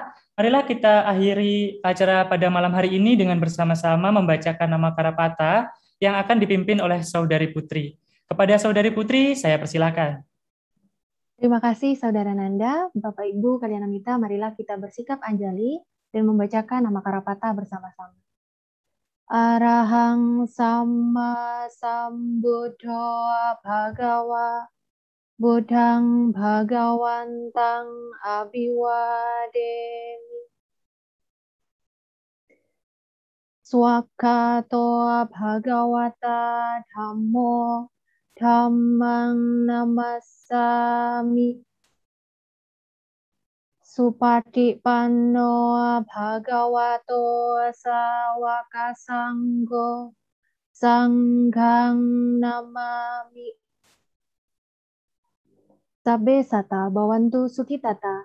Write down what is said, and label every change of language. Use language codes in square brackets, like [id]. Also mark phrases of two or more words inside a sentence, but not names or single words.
[id] Marilah kita akhiri acara pada malam hari ini dengan bersama-sama membacakan nama Karapata yang akan dipimpin oleh Saudari Putri. Kepada Saudari Putri, saya persilakan. Terima kasih Saudara Nanda, Bapak, Ibu, Kalyanamita, marilah kita bersikap anjali dan membacakan nama Karapata bersama-sama. [pi] Arahang Sama Sambuddho Bhagawa Buddhang Bhagawantang Abhiwademi Swakato Bhagawata Dhammo Dhammang Namassami Supatipanno Bhagavato Sawaka Sanggo Sanghang Namami Sabbe sata bhavantu sukhitata.